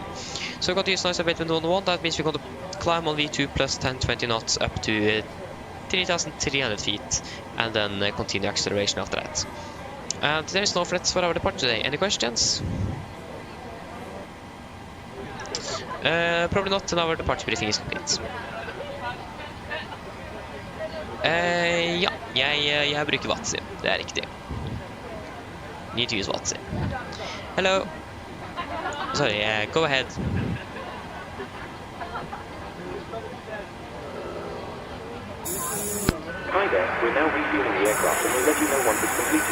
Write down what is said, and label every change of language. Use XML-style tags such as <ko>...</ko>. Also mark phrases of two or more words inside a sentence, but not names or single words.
<en>So we're going to use noise abatement number 1, that means we're going to climb on V2 plus 10-20 knots up to 3,300 feet, and then continue acceleration after that. And there is no threats for our departure today. Any questions? Probably not, and our departure briefing is complete.</en> <no>Ja, jeg bruker Watsi, det er riktig.</no> <en>Need to use Watsi. Hello. Sorry, go ahead. Hi there, we're now refueling the aircraft and we'll let you know once it's completed.</en>